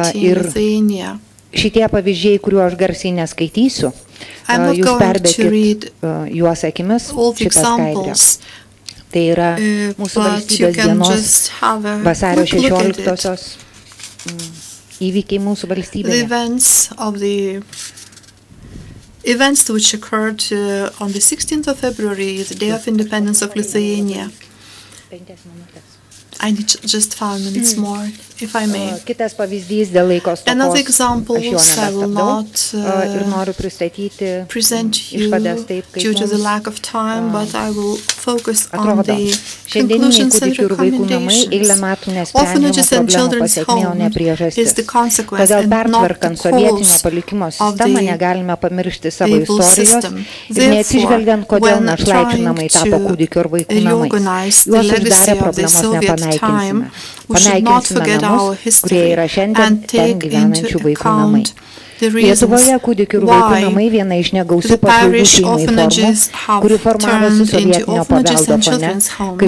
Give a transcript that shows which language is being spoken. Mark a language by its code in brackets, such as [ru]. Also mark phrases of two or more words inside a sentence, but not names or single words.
[lt] Ir šitie pavyzdžiai, kuriuo aš garsiai neskaitysiu, jūs perbėkit juos akimis šitą skaidrę. Tai yra mūsų valstybės dienos vasario 16-osios įvykiai mūsų valstybėje. [en] Events which occurred on the 16th of February, the Day of Independence of Lithuania. I need just 5 minutes more, if I may. [lt] Kitas pavyzdys dėl laiko stokos. [en] Another example, I will not [lt] ir noriu pristatyti [en] present you [lt] išvadas taip, kaip [en] due to the lack of time, but I will focus on the conclusions and recommendations. Orphanages and children's homes is the consequence and not the cause of the able system. Therefore, when trying to reorganize the legacy of the Soviet time, we should not forget our history and take into account the reasons why the parish orphanages have turned into orphanages and children's homes.